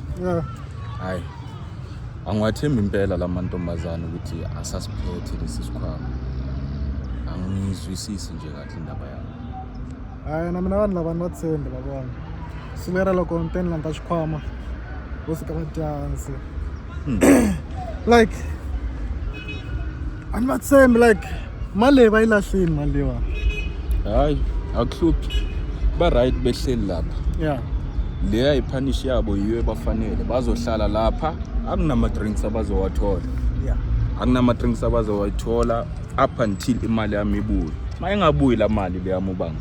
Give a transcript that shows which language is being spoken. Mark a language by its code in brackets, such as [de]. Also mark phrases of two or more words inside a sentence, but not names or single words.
[zu] Yeah. Hayi. Angiwathembi impela lamantombazana ukuthi asasiphethe lesi sikhwama. Angizwisisi nje kahle indaba yabo. [ts] Hayi na mina vanhu lava ni va tshembi lavona silera loko ni teni landa xikhwama vo fika va dyansi like a ni va tshembi like mali leyi va yi lahlini mali leyiwa [zu] Hayi, akuhluphi. Ba right behleli lapha. ya Leya ipunish yabo yiyo ebafanele. Bazohlala lapha, akunama drinks abazowathola. ya Akunama drinks abazowathola [en] up until [zu] imali yami ibuye. Mayingabuyi la mali leya Mubango.